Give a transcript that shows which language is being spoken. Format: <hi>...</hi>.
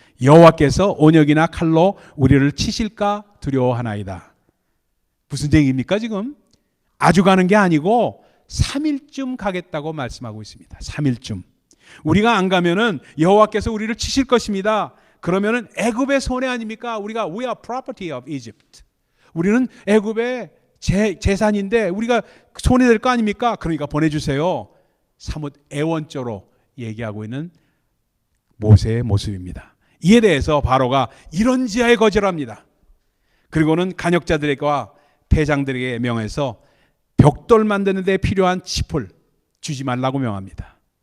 <ko>여호와께서 온역이나 칼로 우리를 치실까 두려워하나이다. 무슨 얘기입니까 지금? 아주 가는 게 아니고 3일쯤 가겠다고 말씀하고 있습니다. 3일쯤. 우리가 안 가면은 여호와께서 우리를 치실 것입니다. 그러면은 애굽의 손해 아닙니까?</ko> <en>we are property of Egypt.</en> <ko>우리는 애굽의 재산인데 우리가 손해될 거 아닙니까? 그러니까 보내주세요. 사뭇 애원조로 얘기하고 있는 모세의 모습입니다. 이에 대해서 바로가 이런지하에 거절합니다. 그리고는 간역자들과 패장들에게 명해서 벽돌 만드는 데 필요한 칩을 주지 말라고 명합니다.</ko>